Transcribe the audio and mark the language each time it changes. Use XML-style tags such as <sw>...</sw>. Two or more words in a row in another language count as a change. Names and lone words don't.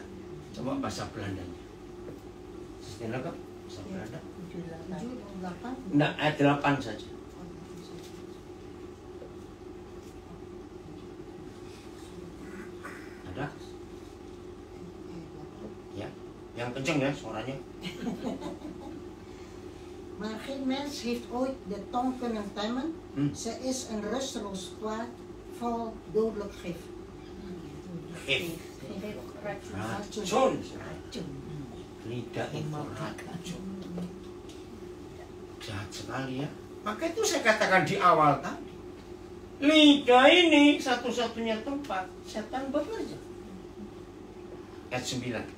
<id>Coba bahasa Belandanya. Sistem lengkap bahasa Belanda. 7 dan 8. Nah, ayat 8 saja. Ada? Ya, yang kenceng ya suaranya.</id> <nl>Maar geen mens heeft ooit de tong kunnen temmen. Ze is een rusteloos kwaad vol dodelijk gif. Gif.</nl> <id>Racun. Racun. Lidah itu racun. Jahat sekali ya. Maka itu saya katakan di awal tadi. Lidah ini satu-satunya tempat setan bekerja. Ayat 9.</id>